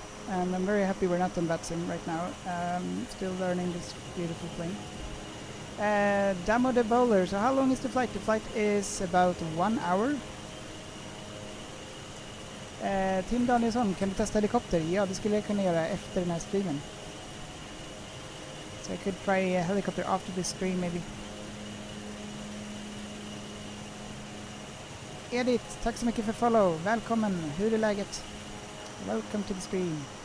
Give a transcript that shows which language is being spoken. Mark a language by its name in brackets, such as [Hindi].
[English] And I'm very happy we're not on that sim right now. Still learning this beautiful plane. Damo de Bowler. So how long is the flight? The flight is about 1 hour. [Swedish] Tim Danielsson, kan du testa helikopter? Ja, det skulle jag kunna göra efter den här streamen. [English] So I could try a helicopter after this stream maybe. [Swedish] Edith, tack så mycket för follow. Välkommen, hur är läget? [English] Welcome to the stream.